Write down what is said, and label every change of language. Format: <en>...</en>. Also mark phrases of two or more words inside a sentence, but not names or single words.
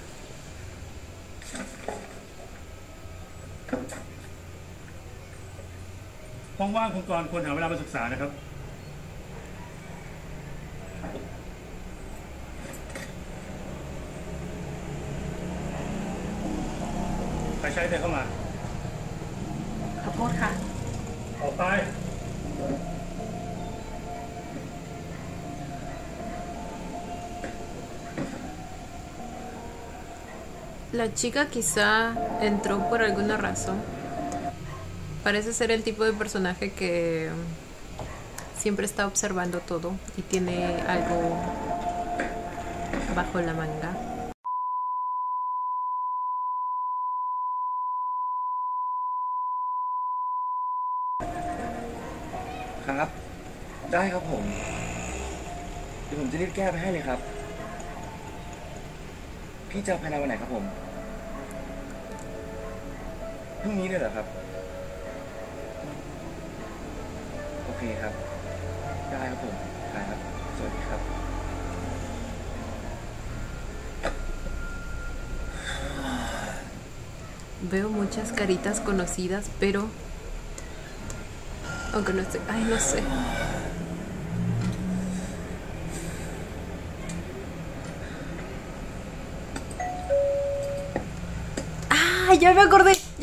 <th>ว่างๆคุณกรณ์ควรหาเวลามาศึกษานะครับใครใช้เดินเข้ามา ขอโทษค่ะ ออกไป</th> <es>La chica quizá entró por alguna razón. Parece ser el tipo de personaje que siempre está observando todo y tiene algo bajo la manga.</es> <th>ครับ ได้ครับผม เดี๋ยวผมจะรีบแก้ไปให้เลยครับ พี่จะภายในวันไหนครับผมพรุ่งนี้เลยเหรอครับ โอเคครับ ได้ครับผมได้ครับ สวัสดีครับ</th> <es>Bueno, Veo muchas caritas conocidas, pero... aunque no estoy... ay, no sé. ¡Ah! Ya me acordé.</es>